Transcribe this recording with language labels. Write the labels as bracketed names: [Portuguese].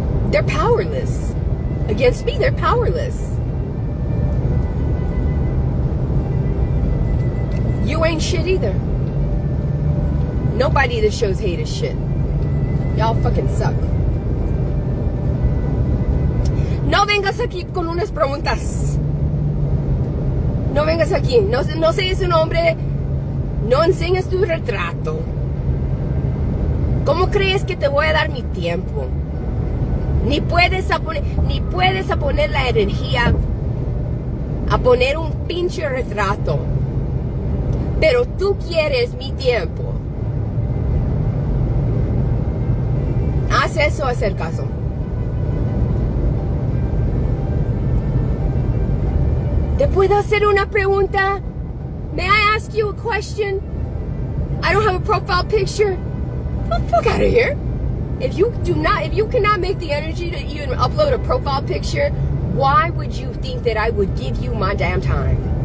[English] They're powerless. Against me, they're powerless. You ain't shit either. Nobody that shows hate is shit. Y'all fucking suck. [Spanish] No vengas aquí con unas preguntas. No vengas aquí. No seas un hombre. No enseñes tu retrato. ¿Cómo crees que te voy a dar mi tiempo? Ni puedes poner la energía a poner un pinche retrato. Pero tú quieres mi tiempo. Haz eso, hacer caso. ¿Te puedo hacer una pregunta? [English] May I ask you a question? I don't have a profile picture. Get the fuck out of here. If you cannot make the energy to even upload a profile picture, why would you think that I would give you my damn time?